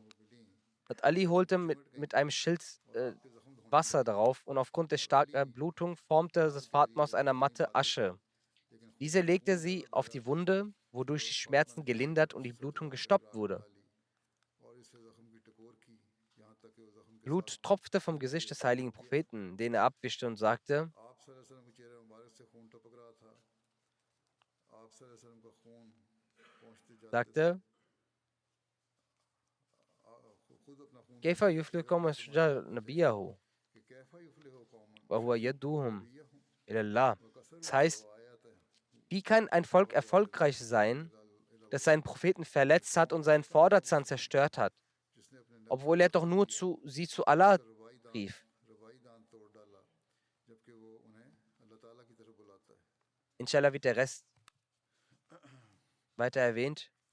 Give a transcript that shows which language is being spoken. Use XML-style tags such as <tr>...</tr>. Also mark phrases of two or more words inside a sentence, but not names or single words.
<de>Ali holte mit einem Schild Wasser darauf und aufgrund der starken Blutung formte das Fatma aus einer Matte Asche. Diese legte sie auf die Wunde, wodurch die Schmerzen gelindert und die Blutung gestoppt wurde. Blut tropfte vom Gesicht des heiligen Propheten, den er abwischte und sagte:</de> <ar>كيف يفلح قوم الشجاع نبيه وهو يدعوهم إلى الله.</ar> <de>Das heißt, wie kann ein Volk erfolgreich sein, das seinen Propheten verletzt hat und seinen Vorderzahn zerstört hat, obwohl er doch nur sie zu Allah rief? Inshallah wird der Rest weiter erwähnt.</de>